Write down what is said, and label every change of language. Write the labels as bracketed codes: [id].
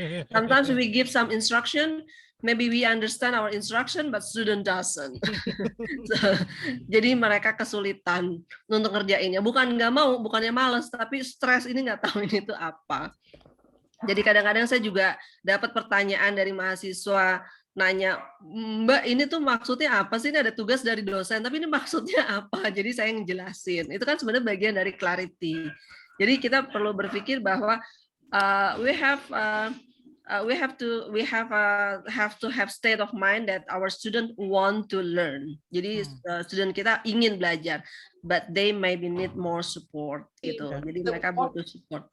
[en] Sometimes we give some instruction, maybe we understand our instruction, but student doesn't. So, [id] jadi mereka kesulitan untuk ngerjainnya. Bukan nggak mau, bukannya males, tapi stres ini nggak tahu ini itu apa. Jadi kadang-kadang saya juga dapat pertanyaan dari mahasiswa, nanya, Mbak ini tuh maksudnya apa sih? Ini ada tugas dari dosen, tapi ini maksudnya apa? Jadi saya ngejelasin. Itu kan sebenarnya bagian dari clarity. Jadi kita perlu berpikir bahwa [en] we have to have state of mind that our student want to learn. [id] Jadi [en] student [id] kita ingin belajar, [en] but they maybe need more support [id] gitu. Jadi mereka butuh support.